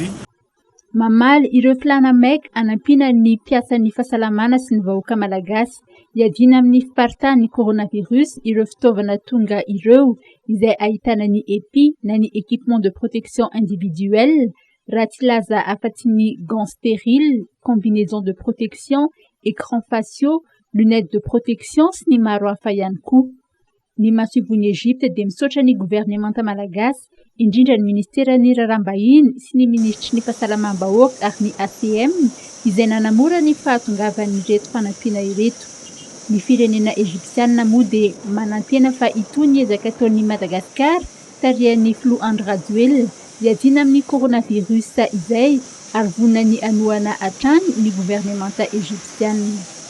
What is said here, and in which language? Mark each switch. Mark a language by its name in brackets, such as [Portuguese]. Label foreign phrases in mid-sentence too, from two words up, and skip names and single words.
[Malagasy] Mamaly ireo filana maika hanampiana ny mpiasan'ny fahasalamana sy ny vahoaka malagasy hiadiana amin'ny fiparitahan'ny coronavirus ireo fitaovana tonga ireo izay ahitana ny EPI na ny [French] équipement de protection individuelle [Malagasy] raha tsy laza afa-tsy ny [French] gants stériles, combinaison de protection, écran faciaux, lunettes de protection [Malagasy] sy ny maro hafa ihany koa. Ny masivon'ny Egypte dia misaotra ny gouvernemanta malagasy indrindra ny ministeran'ny raharaham-bahiny sy ny ministry ny fahasalamam-bahoaka ary ny ACM izay nanamora ny fahatongavan'ny reto fanampiana ireto. Ny firenena egyptianina moa dia manantena fa itony ezaka ataon'ny Madagasikara tarihan'ny Flo Andry Rajoelina hiadiana amin'ny coronavirus izay ary vonina ny anohana hatrany ny gouvernemanta egyptianina.